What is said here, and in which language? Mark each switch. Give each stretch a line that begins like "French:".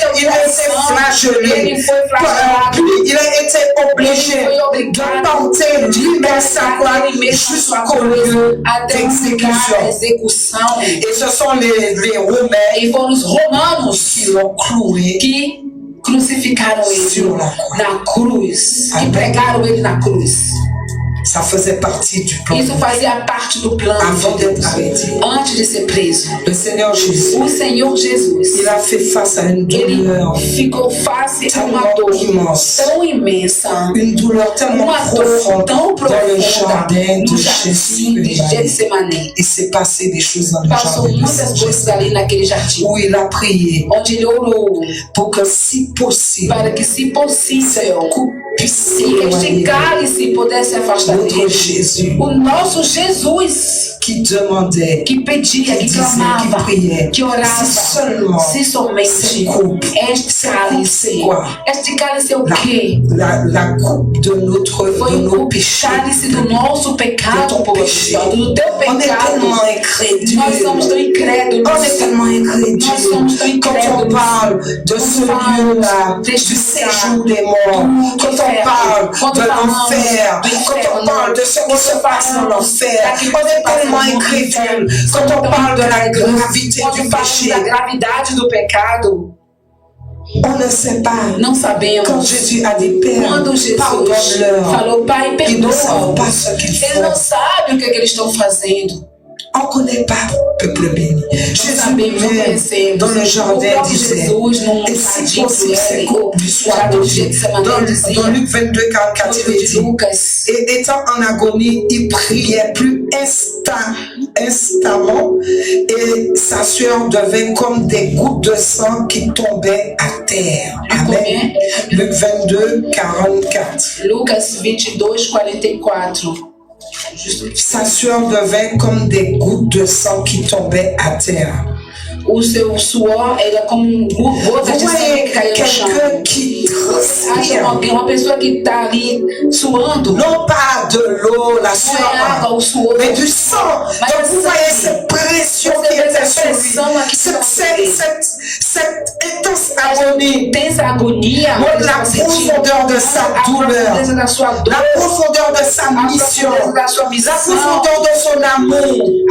French: Il a été flagellé. Puis il a été obligé de porter lui-même sa croix jusqu'au lieu d'exécution. Et ce sont les Romains qui l'ont cloué,
Portuguese: que crucificaram ele na cruz, que pregaram ele na cruz.
French: Ça faisait partie du plan.
Portuguese: Isso fazia parte do plano
French: avant d'être arrêté.
Portuguese: Antes de ser preso.
French: Le Seigneur Jésus.
Portuguese: O Senhor Jesus.
French: Il a fait face à une douleur.
Portuguese: Ele ficou face a uma dor tão imensa.
French: Une douleur tellement profonde dans le jardin de Gethsémani. Il s'est passé des choses dans le jardin.
Portuguese: Muitas coisas ali naquele jardim.
French: Où il a prié.
Portuguese: Onde ele orou.
French: Pour que si possible.
Portuguese: Para que se possível.
French: Puisse
Portuguese: este cálice pudesse afastar dele.
French: Jésus,
Portuguese: o nosso Jesus,
French: qui demandait,
Portuguese: que pedia, que clamava,
French: que priait,
Portuguese: que orava, se somente este cálice. Este cálice é o quê?
French: La coupe de notre
Portuguese: foi o cálice do nosso pecado, do teu pecado. Nós somos tão incrédulos. Nós somos tão incrédulos.
French: Quand on parle de ce lieu-là, du séjour des morts, quand on parle de l'enfer, quand on parle de ce qui se passe dans l'enfer, on est tellement incrédule. Quand on parle de la gravité du péché,
Portuguese: da gravidade do pecado,
French: on ne sait pas.
Portuguese: Não sabemos.
French: Quand Jésus a des pères,
Portuguese: quando Jesus falou, Pai, perdoa.
French: Ils ne savent pas ce qu'ils font.
Portuguese: Eles não sabem o que eles estão fazendo.
French: On ne connaît pas le peuple béni. Jésus même dans le jardin disait, et si possible, c'est coupe du soir de Dieu. Dans Luc 22, 44, il dit, et étant en agonie, il priait plus instamment, et sa sueur devint comme des gouttes de sang qui tombaient à terre. Amen. Luc 22, 44.
Portuguese: Lucas 22, 44.
French: Sa sueur devint comme des gouttes de sang qui tombaient à terre.
Portuguese: O seu suor era como gotas de sangue que caíam no chão. Acha alguém, uma pessoa que está ali suando.
French: Non pas de l'eau, la sueur, mais du sang. Donc vous voyez cette pression qui était sur lui. Cette intense agonie. La profondeur de sa douleur. La profondeur de sa mission. La profondeur de son amour.